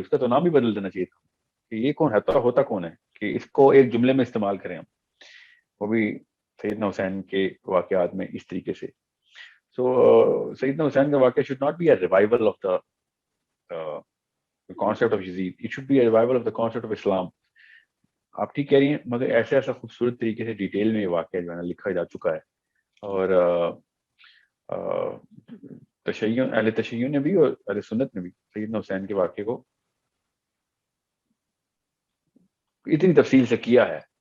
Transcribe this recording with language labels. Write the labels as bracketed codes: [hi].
[ur] اس کا تو نام ہی بدل دینا چاہیے تھا کہ یہ کون ہے، ہوتا کون ہے کہ اس کو ایک جملے میں استعمال کریں ہم، وہ بھی سیدنا حسین کے واقعات میں اس طریقے سے. [en] so [ur] سیدنا حسین کا واقعہ [en] Should not be a revival of the concept of Yazid. It should be a revival of the concept of Islam. [ur] آپ ٹھیک کہہ رہی ہیں، مگر ایسا خوبصورت طریقے سے ڈیٹیل میں یہ واقعہ جو ہے نا لکھا جا چکا ہے. اور اہل تشیع نے بھی اور اہل سنت نے بھی سیدنا حسین کے واقعے کو اتنی تفصیل سے کیا ہے.